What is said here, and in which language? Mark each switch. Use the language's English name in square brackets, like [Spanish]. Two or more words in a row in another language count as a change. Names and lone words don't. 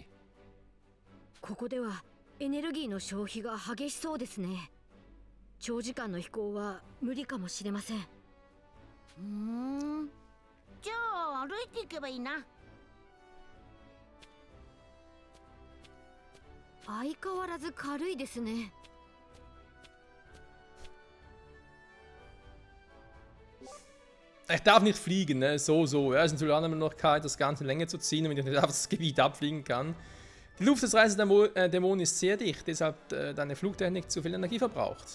[Japanese] ここではエネルギーの消費が激しそうですね。長時間の飛行は無理かもしれません。じゃあ歩いていけばいいな。相変わらず軽いですね。 [German] Ich darf nicht fliegen, ne? So. Ja, ist natürlich auch eine Möglichkeit, das Ganze länger zu ziehen, damit ich nicht einfach das Gebiet abfliegen kann. Die Luft des Reisedämonen ist sehr dicht, deshalb deine Flugtechnik zu viel Energie verbraucht.